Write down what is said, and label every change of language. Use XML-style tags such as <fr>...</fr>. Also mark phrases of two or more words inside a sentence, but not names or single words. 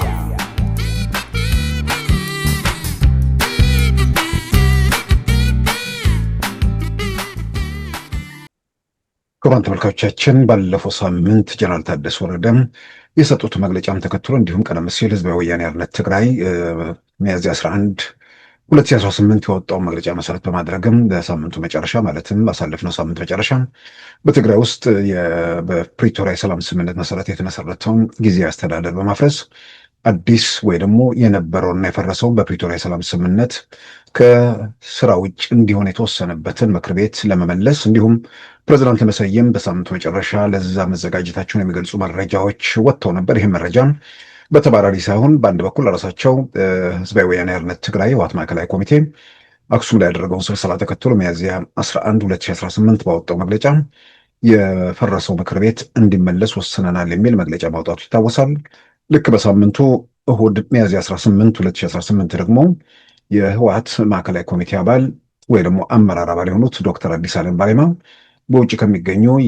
<am>ክቡራን ተመልካቾቻችን ባለፈው ሳምንት ጀነራል ታደሰ ወረደ የሰጡት መግለጫም ተከትሎ እንዲሁም ቀደም ሲል ህዝባዊ ወያኔ ሓርነት ትግራይ ሚያዝያ 11 2018 የወጣውን መግለጫ መሰረት በማድረግም በሳምንቱ መጨረሻ ማለትም ባሳለፍነው ሳምንት መጨረሻ በትግራይ ውስጥ በፕሪቶሪያ የሰላም ስምምነት መሰረት የተመሰረተውን ጊዜያዊ አስተዳደር በማፍረስ አዲስ ወይ ደግሞ የነበረውና የፈረሰው በፕሪቶሪያ የሰላም ስምምነት ከስራ ውጭ እንዲሆን የተወሰነበትን ምክር ቤት ለመመለስ እንዲሁም ፕሬዝዳንት ለመሰየም በሳምንቱ መጨረሻ ለዛ መዘጋጀታቸውን የሚገልጹ መረጃዎች ወጥተው ነበር። ይህም መረጃ በተባራሪ ሳይሆን በአንድ በኩል ራሳቸው ህዝባዊ ወያኔ ሓርነት ትግራይ ህወሓት ማዕከላዊ ኮሚቴ አክሱም ላይ ያደረገውን ስብሰባ ተከትሎ ሚያዝያ 11 2018 ባወጣው መግለጫ የፈረሰው ምክር ቤት እንዲመለስ ወስነናል የሚል መግለጫ ማውጣቱ ይታወሳል። ልክ በሳምንቱ እሁድ ሚያዝያ 18 2018 ደግሞ የህወሓት ማዕከላዊ ኮሚቴ አባል ወይ ደግሞ አመራር አባል የሆኑት ዶክተር አዲስ ዓለም ባሌማ በውጭ ከሚገኙ</am>